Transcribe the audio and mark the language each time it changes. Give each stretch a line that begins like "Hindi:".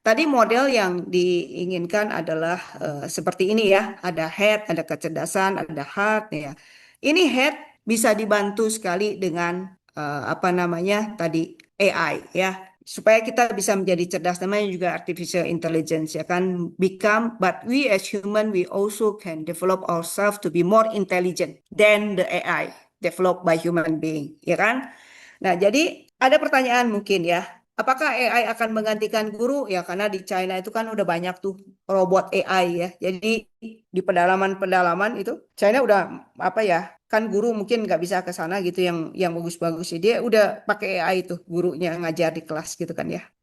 Indonesian: Tadi model yang diinginkan adalah seperti ini ya, ada head, ada kecerdasan, ada heart ya. Ini head bisa dibantu sekali dengan apa namanya tadi AI ya, supaya kita bisa menjadi cerdas. Namanya juga artificial intelligence ya kan, become.
English: But we as human we also can develop ourselves to be more intelligent than the AI developed by human being
Indonesian: ya kan. Nah, jadi ada pertanyaan mungkin ya. Apakah AI akan menggantikan guru? Ya, karena di China itu kan udah banyak tuh robot AI ya. Jadi di pedalaman-pedalaman itu China udah apa ya? Kan guru mungkin nggak bisa ke sana gitu yang bagus-bagus sih. Dia udah pakai AI itu gurunya ngajar di kelas gitu kan ya.